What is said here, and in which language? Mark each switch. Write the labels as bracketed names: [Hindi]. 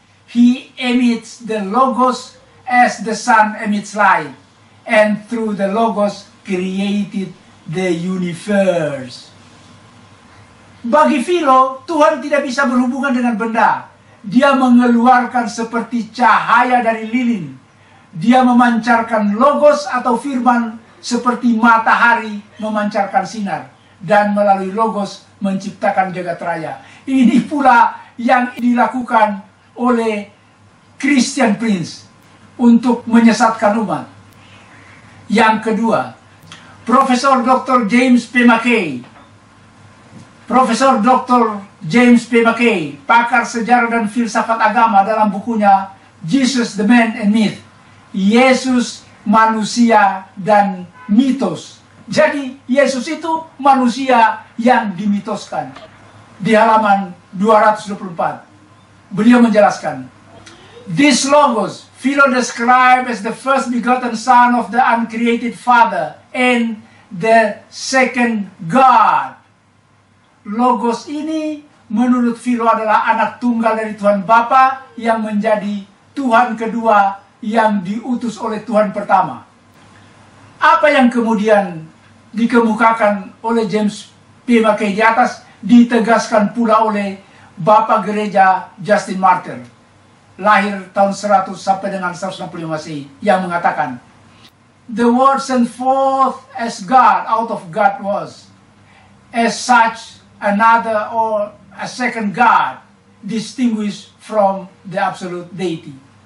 [English] He emits the logos as the sun emits light, and through the logos created the universe. [Indonesian] Bagi Philo, Tuhan tidak bisa berhubungan dengan benda. Dia mengeluarkan seperti cahaya dari lilin. Dia memancarkan logos atau firman seperti matahari memancarkan sinar, dan melalui logos menciptakan jagat raya. Ini pula yang dilakukan oleh Christian Prince untuk menyesatkan umat. Yang kedua, Profesor Dr. James P. McKay. Profesor Dr. James P. McKay, pakar sejarah dan filsafat agama, dalam bukunya Jesus the Man and Myth, Yesus manusia dan mitos. Jadi Yesus itu manusia yang dimitoskan. Di halaman 224 beliau menjelaskan, [English] this logos Philo described as the first begotten son of the uncreated Father and the second God. [Indonesian] Logos ini menurut Philo adalah anak tunggal dari Tuhan Bapa yang menjadi Tuhan kedua yang diutus oleh Tuhan pertama. Apa yang kemudian dikemukakan oleh James P. McKay di atas ditegaskan pula oleh Bapak Gereja Justin Martyr, lahir tahun 100 sampai dengan 165 Masehi, yang mengatakan, [English] the word sent forth as God out of God was, as such another or a second God distinguished from the absolute deity.